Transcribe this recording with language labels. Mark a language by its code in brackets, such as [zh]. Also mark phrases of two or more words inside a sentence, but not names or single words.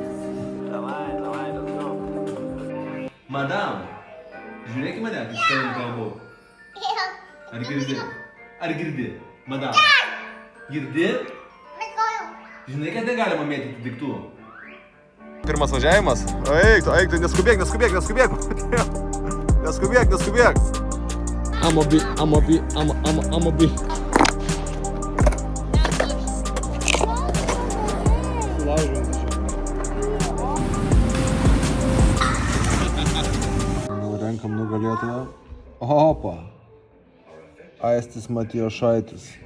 [lt] Madam, žiūrėk į mane, kai šitą kalbu. Ar girdi? Ar girdi? Madam. Girdi? Žinai, kad negalima mėtyti daiktų. Pirmas važiavimas. Eik, neskubėk. Neskubėk. [en] I'm a be. [lt] Renkam nugalėtoją. Opa. Aistis Matijošaitis.